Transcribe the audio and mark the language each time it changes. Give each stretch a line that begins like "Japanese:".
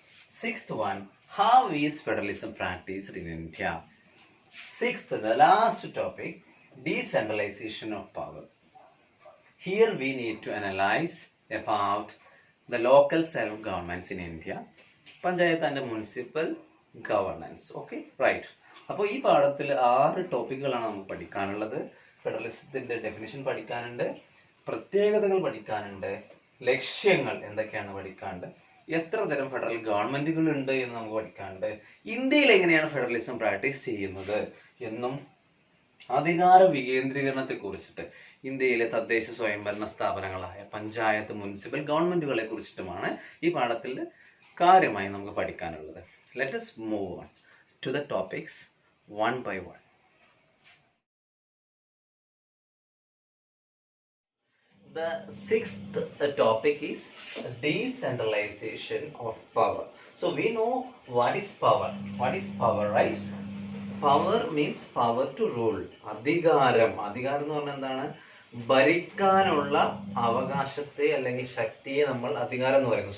English: 6th one, how is federalism practiced in India? 6th, the last topic, decentralization of power. Here we need to analyze about the local self-governments in India, panchayat and municipal governance. Okay, right.
Malayalam: അപ്പോൾ ഈ പാഠത്തിൽ 6 ടോപ്പിക്കുകളാണ് നമുക്ക് പഠിക്കാനുള്ളത്. ഫെഡറലിസത്തിന്റെ definition പഠിക്കാനുണ്ട്, പ്രത്യേകതകൾ പഠിക്കാനുണ്ട്, ലക്ഷ്യങ്ങൾ എന്തൊക്കെയാണ് പഠിക്കാനുണ്ട്, എത്ര തരം ഫെഡറൽ ഗവൺമെന്റുകൾ ഉണ്ട് എന്ന് നമുക്ക് പഠിക്കാനുണ്ട്, ഇന്ത്യയിൽ എങ്ങനെയാണ് ഫെഡറലിസം പ്രാക്ടീസ് ചെയ്യുന്നത് എന്നും അധികാര വികേന്ദ്രീകരണത്തെ കുറിച്ചിട്ട് ഇന്ത്യയിലെ തദ്ദേശ സ്വയംഭരണ സ്ഥാപനങ്ങളായ പഞ്ചായത്ത് മുനിസിപ്പൽ ഗവൺമെന്റുകളെ കുറിച്ചിട്ടുമാണ് ഈ പാഠത്തിൽ കാര്യമായി നമുക്ക് പഠിക്കാനുള്ളത്.
English: Let us move on to the topics one by one. The 6th topic is decentralization of power. So we know what is power. What is power, right? Power means power to rule.
Malayalam: അധികാരം എന്ന് പറഞ്ഞാൽ എന്താണ്? ഭരിക്കാനുള്ള അവകാശത്തെ അല്ലെങ്കിൽ ശക്തിയെ നമ്മൾ അധികാരം എന്ന് പറയുന്നു.